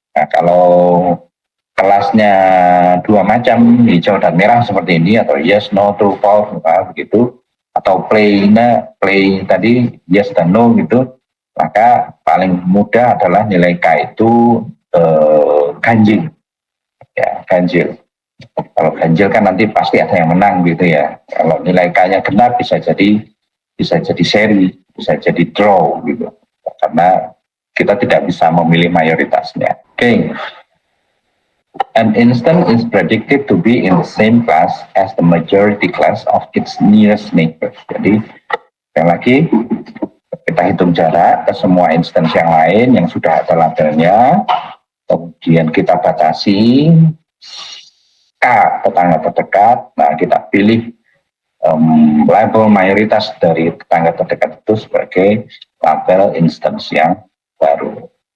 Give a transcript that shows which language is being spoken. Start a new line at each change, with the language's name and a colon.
Indonesian: Nah, kalau kelasnya 2 macam, hijau dan merah seperti ini, atau
English: yes, no, true, false,
Indonesian: begitu, atau play tadi yes dan no gitu, maka paling mudah adalah nilai K itu ganjil, ya, ganjil. Kalau ganjil kan nanti pasti ada yang menang gitu ya. Kalau nilai K-nya genap bisa jadi seri, bisa jadi draw gitu, karena kita tidak bisa memilih mayoritasnya. Oke.
English: An instance is predicted to be in the same class as the majority class of its nearest neighbor.
Indonesian: Jadi, sekali lagi, kita hitung jarak ke semua instance yang lain yang sudah ada labelnya, kemudian kita batasi K tetangga terdekat. Nah, kita pilih label mayoritas dari tetangga terdekat itu sebagai label instance yang baru.